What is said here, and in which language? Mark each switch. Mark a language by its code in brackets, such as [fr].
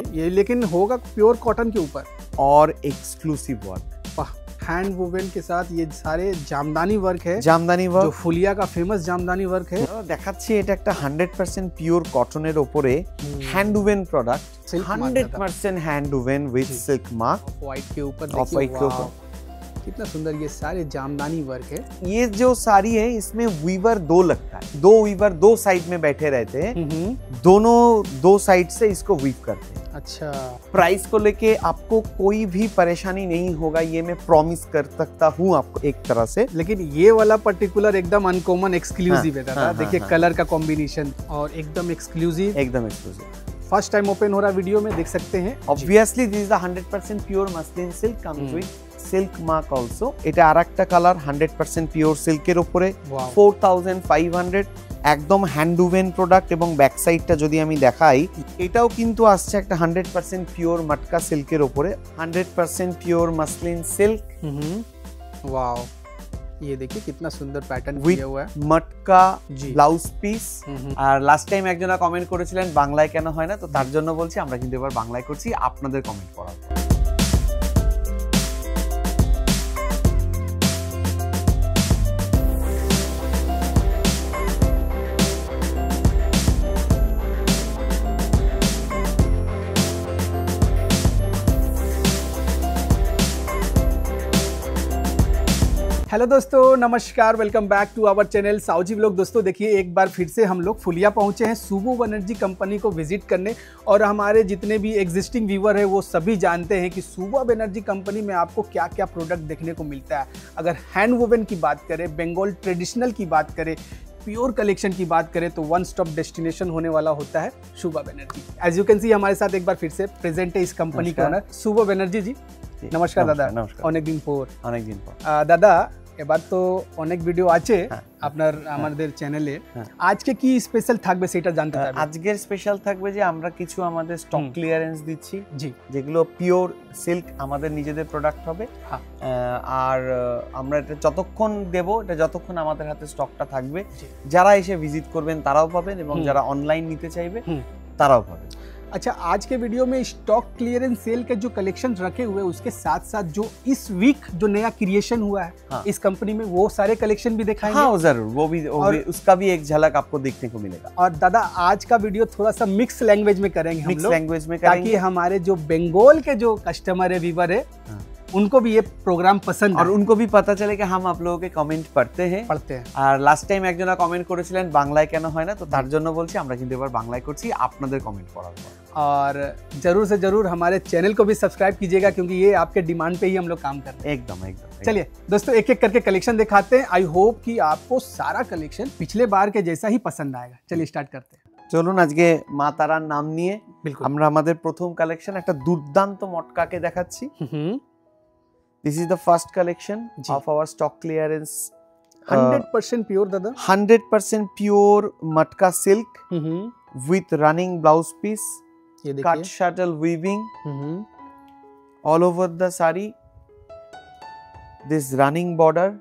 [hi] लेकिन होगा pure cotton के ऊपर और एक्सक्लूसिव वर्क, हैंड वोवेन के साथ ये सारे जामदानी वर्क है, [bn] জামদানি [hi] जो [bn] ওয়ার্ক। [hi] फुलिया का फेमस जामदानी वर्क है। [bn] দেখাচ্ছি এটা একটা 100% পিওর কটনের উপরে hand woven product, [en] Silk mark [hi] 100% hand उवेन with silk mark, white के ऊपर ऑफ व्हाइट के ऊपर। कितना सुंदर ये सारे जामदानी वर्क है। ये जो साड़ी है इसमें वीवर दो लगता है, दो वीवर दो साइड में बैठे रहते हैं, दोनों दो साइड से इसको वीव करते हैं। अच्छा, प्राइस को लेके आपको कोई भी परेशानी नहीं होगा, ये मैं प्रॉमिस कर सकता हूँ आपको एक तरह से। लेकिन ये वाला पर्टिकुलर एकदम अनकॉमन एक्सक्लूसिव है दादा। हाँ, देखिए हाँ, कलर का कॉम्बिनेशन और एकदम एक्सक्लूसिव, एकदम एक्सक्लूसिव। फर्स्ट टाइम ओपन हो रहा वीडियो में, देख सकते हैं। [en] Obviously this is the 100% pure muslin silk, comes with silk mark also। [bn] এটা আরেকটা কালার 100% পিওর সিল্কের উপরে, [en] Wow. [bn] 4500, একদম হ্যান্ড উভেন প্রোডাক্ট। এবং ব্যাক সাইডটা যদি আমি দেখাই, এটাও কিন্তু আসছে একটা 100% পিওর মটকা সিল্কের উপরে, 100% পিওর মাসলিন সিল্ক [hi] वाओ, ये देखिए कितना सुंदर पैटर्न [en] with [hi] किया हुआ है। [bn] মটকা জি। Blouse piece. আর লাস্ট টাইম একজনা কমেন্ট করেছিলেন বাংলায় কেন হয় না, তো তার জন্য বলছি আমরা কিন্তু এবার বাংলায় করছি আপনাদের কমেন্ট পড়াবো। [hi] हेलो दोस्तों, नमस्कार, welcome back to our channel Sauji vlog. दोस्तों देखिए, एक बार फिर से हम लोग फुलिया पहुंचे हैं सुबो बनर्जी कंपनी को विजिट करने। और हमारे जितने भी एग्जिस्टिंग व्यूवर है वो सभी जानते हैं कि सुबो बनर्जी कंपनी में आपको क्या क्या प्रोडक्ट देखने को मिलता है। अगर हैंड वोवेन की बात करें, बंगाल ट्रेडिशनल की बात करें, प्योर कलेक्शन की बात करें, तो वन स्टॉप डेस्टिनेशन होने वाला होता है सुबो Banerjee. As you can see हमारे साथ एक बार फिर से प्रेजेंट है इस कंपनी के ओनर सुबो बनर्जी जी। नमस्कार दादा। नमस्कार। [bn] অনেক দিন পর। দাদা এবার তো অনেক ভিডিও আছে আপনার আমাদের চ্যানেলে, আজকে কি স্পেশাল থাকবে সেটা জানতে চাইবো। আজকের স্পেশাল থাকবে যে আমরা কিছু আমাদের স্টক ক্লিয়ারেন্স দিচ্ছি, জি, যেগুলো পিওর সিল্ক আমাদের নিজেদের প্রোডাক্ট হবে। আর আমরা এটা যতক্ষণ দেব, এটা যতক্ষণ আমাদের হাতে স্টকটা থাকবে, যারা এসে ভিজিট করবেন তারাও পাবেন এবং যারা অনলাइन নিতে চাইবে তারাও পাবেন। [hi] अच्छा, आज के वीडियो में स्टॉक क्लियरेंस सेल के जो कलेक्शन रखे हुए हैं, उसके साथ साथ जो इस वीक जो नया क्रिएशन हुआ है इस कंपनी में, वो सारे कलेक्शन भी दिखाएंगे। हाँ जरूर, वो भी उसका भी एक झलक आपको देखने को मिलेगा। और दादा आज का वीडियो थोड़ा सा मिक्स लैंग्वेज में करेंगे हम लोग, मिक्स लैंग्वेज में करेंगे, ताकि हमारे जो बंगाल के जो कस्टमर है, व्यूवर है, उनको भी ये प्रोग्राम पसंद और उनको भी पता चले कि हम आप लोगों के कमेंट पढ़ते हैं। [bn] আর লাস্ট টাইম একজনা কমেন্ট করেছিলেন বাংলায় কেন হয় না, তো তার জন্য বলছি আমরা কিন্তু এবার বাংলায় করছি আপনাদের কমেন্ট পড়ার পর। [hi] और जरूर से जरूर हमारे चैनल को भी सब्सक्राइब कीजिएगा, क्योंकि ये आपके डिमांड पे ही हम लोग काम कर रहे हैं। एकदम एकदम। चलिए दोस्तों, एक एक करके कलेक्शन दिखाते हैं। आई होप कि आपको सारा कलेक्शन पिछले बार के जैसा ही पसंद आएगा। चलिए स्टार्ट करते हैं। [bn] চলুন আজকে মা তারার নাম নিয়ে [hi] बिल्कुल [bn] আমরা আমাদের প্রথম কালেকশন একটা দুর্দান্ত মটকাকে দেখাচ্ছি। [en] This is the first collection of our stock clearance, [hi] 100% pure दादा, [en] 100% pure matka silk with running blouse piece, [hi] ये [en] cut [hi] देखिए, [en] shuttle weaving all over the sari, this running border,